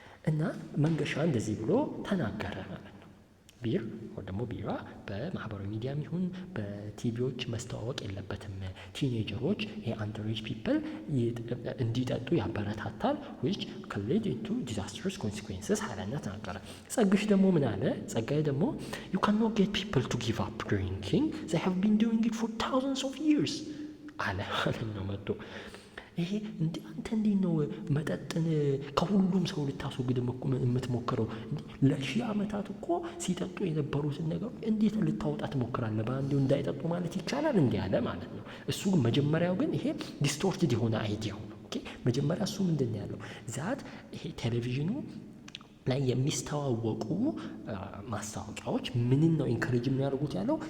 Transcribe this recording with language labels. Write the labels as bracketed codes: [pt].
[am] እና መንገሻ እንደዚህ ብሎ ተናገረ ማለት ነው። ቢር ወይ ደግሞ ቢራ በማህበራዊ ሚዲያም ይሁን በቲቪዎች መስተዋወቅ የለበትም። ቲኔጀሮች የአንደሬጅ ፒፕል እንዲጠጡ ያበረታታል [en] which can lead into disastrous consequences [am] አለና ተናገረ። ጸግሽ ደግሞ ምን አለ? ጸጋዬ ደግሞ [en] you cannot get people to give up drinking, they have been doing it for thousands of years [am] አለ ማለት ነው መጥቶ። ይሄ አንተ እንዴት ነው መጠጥን ከሁሉም ሰው ልታስወግድ የምትሞክረው? ለሺህ ዓመታት እኮ ሲጠጡ የነበሩትን ነገር እንዴት ልታወጣ ትሞክራለህ? በአንዴው እንዳይጠጡ ማለት ይቻላል እንዲህ አለ ማለት ነው። እሱ ግን መጀመሪያው ግን ይሄ ዲስቶርትድ የሆነ አይዲያው ነው። ኦኬ መጀመሪያ እሱ ምንድን ነው ያለው? ዛት ይሄ ቴሌቪዥኑ ላይ የሚስተዋወቁ ማስታወቂያዎች ምንን ነው ኢንከሬጅ የሚያደርጉት ያለው?